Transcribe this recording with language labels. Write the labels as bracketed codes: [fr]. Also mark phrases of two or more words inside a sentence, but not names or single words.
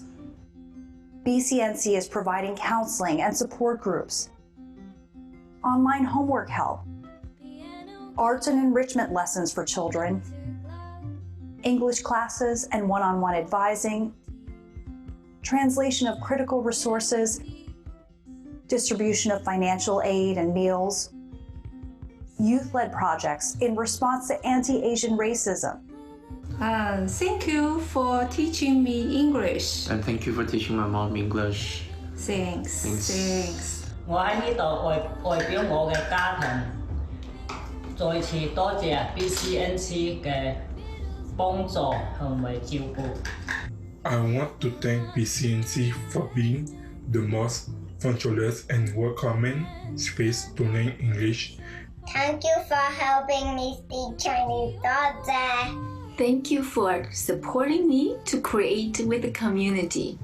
[en] BCNC is providing counseling and support groups, online homework help, arts and enrichment lessons for children, English classes and one-on-one advising, translation of critical resources, distribution of financial aid and meals, youth-led projects in response to anti-Asian racism. Thank you for teaching me English. And thank you for teaching my mom English. Thanks. Thanks. [yue] 我喺呢度代表我嘅家庭，再次多謝 BCNC 嘅幫助同埋照顧。 [en] I want to thank BCNC for being the most functionless and welcoming space to learn English. Thank you for helping me speak Chinese. [yue] 多謝。 [en] Thank you for supporting me to create with the community.